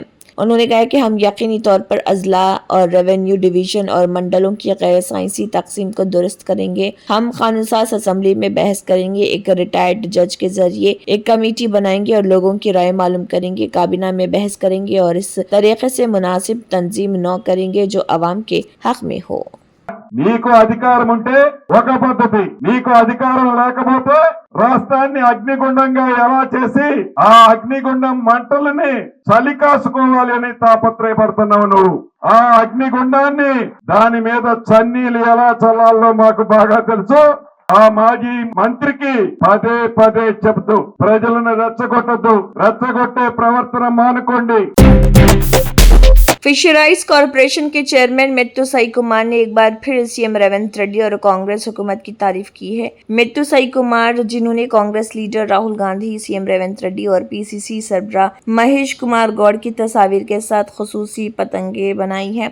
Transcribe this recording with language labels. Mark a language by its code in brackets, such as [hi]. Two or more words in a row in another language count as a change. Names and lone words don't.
[ur] انہوں نے کہا کہ ہم یقینی طور پر اضلاع اور ریونیو ڈویژن اور منڈلوں کی غیر سائنسی تقسیم کو درست کریں گے۔ ہم قانون ساز اسمبلی میں بحث کریں گے، ایک ریٹائرڈ جج کے ذریعے ایک کمیٹی بنائیں گے اور لوگوں کی رائے معلوم کریں گے۔ کابینہ میں بحث کریں گے اور اس طریقے سے مناسب تنظیم نو کریں گے جو عوام کے حق میں ہو۔ [te] నీకు అధికారం ఉంటే ఒక పద్ధతి, నీకు అధికారం లేకపోతే రాష్ట్రాన్ని అగ్నిగుండంగా ఎలా చేసి ఆ అగ్నిగుండం మంటలని చలి కాసుకోవాలి అని తాపత్రయపడుతున్నావు నువ్వు. ఆ అగ్నిగుండాన్ని దాని మీద చన్నీలు ఎలా చల్లాలో మాకు బాగా తెలుసు. ఆ మాజీ మంత్రికి పదే పదే చెబుతూ ప్రజలను రెచ్చగొట్టద్దు, రెచ్చగొట్టే ప్రవర్తన మానుకోండి. [ur] فشرائز کارپوریشن کے چیئرمین متو سائی کمار نے ایک بار پھر CM ریونت ریڈی اور کانگریس حکومت کی تعریف کی ہے۔ متو سائی کمار، جنہوں نے کانگریس لیڈر راہل گاندھی، CM ریونت ریڈی اور PCC سربراہ مہیش کمار گوڑ کی تصاویر کے ساتھ خصوصی پتنگیں بنائی ہیں۔